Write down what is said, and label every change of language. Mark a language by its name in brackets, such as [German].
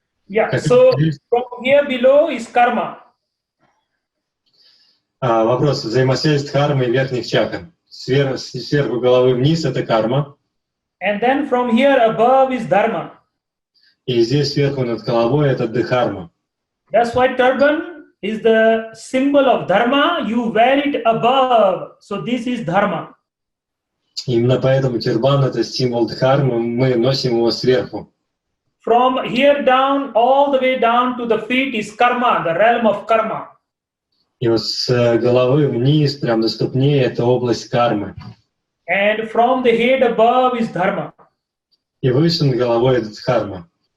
[English] Yeah, so from here below is karma. [Russian] Вопрос. Взаимосвязь дхармы и верхних чакр. Сверху головы вниз — это карма. [English] And then from here above is dharma. [Russian] И здесь сверху над головой — это дхарма. [English] That's why turban is the symbol of dharma. You wear it above. So this is dharma. [Russian] Именно поэтому тюрбан — это символ дхармы, мы носим его сверху. [English] From here down, all the way down to the feet is karma, the realm of karma. [Russian] И вот с головы вниз, прям до ступней — это область кармы. [English] And from the head above is dharma. [Russian] И выше над головой — это дхарма.